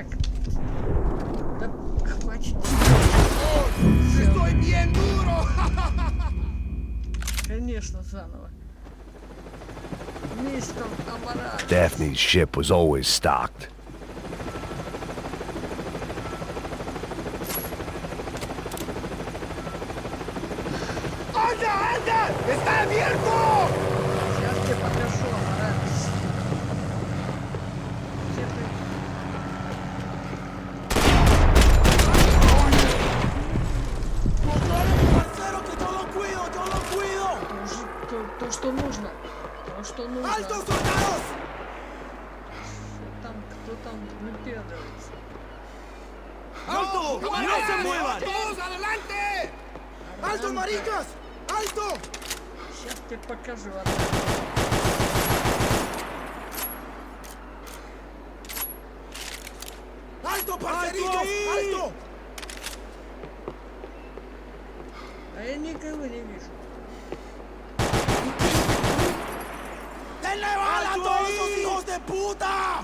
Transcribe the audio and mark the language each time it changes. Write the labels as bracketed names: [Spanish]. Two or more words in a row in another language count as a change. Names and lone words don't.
[Russian] Да хватит. [Spanish] ¡Estoy bien duro! [Russian] Конечно, заново. Мистер Камарадос. [English] Daphne's ship was always stocked. [Spanish] ¡Anda, anda! ¡Está abierto! [Russian] Сейчас тебе покажу, Амарадос. Где ты? [Spanish] ¡Parcero, que yo lo cuido, yo lo cuido! [Russian] То, что нужно. То, что нужно. [Spanish] ¡Alto, soldados! [Russian] Кто там выпендривается? [Spanish] ¡Alto! ¡No se muevan! ¡Todos adelante! ¡Alto, maricas! ¡Alto! [Russian] Сейчас тебе покажу. [Spanish] ¡Alto, parceritos! ¡Alto! [Russian] А я никого не вижу. [Spanish] ¡Denle bala a todos esos hijos de puta!